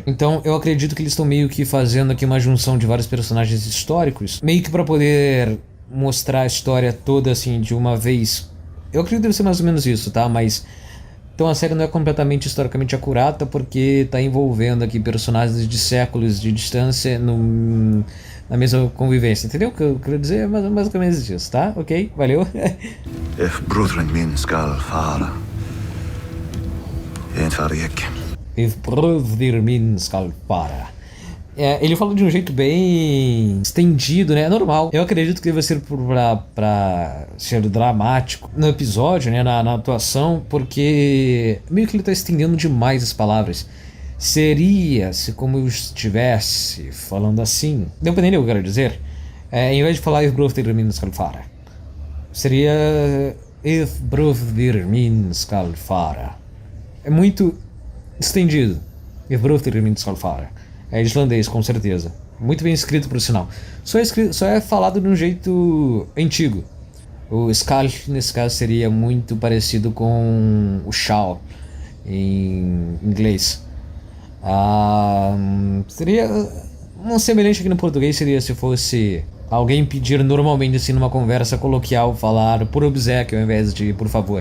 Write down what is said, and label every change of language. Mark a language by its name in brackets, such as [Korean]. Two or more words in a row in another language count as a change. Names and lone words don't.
[Portuguese] Então eu acredito que eles estão meio que fazendo aqui uma junção de vários personagens históricos, meio que para poder mostrar a história toda assim de uma vez. Eu acredito que deve ser mais ou menos isso, tá? Mas então a série não é completamente historicamente acurata, porque está envolvendo aqui personagens de séculos de distância na mesma convivência, entendeu? O que eu quero dizer é mais ou menos isso, tá? Ok? Valeu? [Icelandic] If brothren min skal fara, fara ekki. If brother min skal fara. [Portuguese] Ele fala de um jeito bem estendido, né? É normal. Eu acredito que deve ser pra ser dramático no episódio, né? Na atuação, porque meio que ele tá estendendo demais as palavras. Seria se como eu estivesse falando assim. Deu pra entender o que eu quero dizer? Em vez de falar [Icelandic] If brother min skal fara, [Portuguese] seria [Icelandic] If brother min skal fara. [Portuguese] É muito estendido. [Icelandic] If brother min skal fara. [Portuguese] É islandês, com certeza. Muito bem escrito, por sinal. Só é falado de um jeito antigo. O skal, nesse caso, seria muito parecido com o shall em inglês. Seria um semelhante aqui no português, seria se fosse alguém pedir normalmente assim numa conversa coloquial, falar por obséquio ao invés de por favor.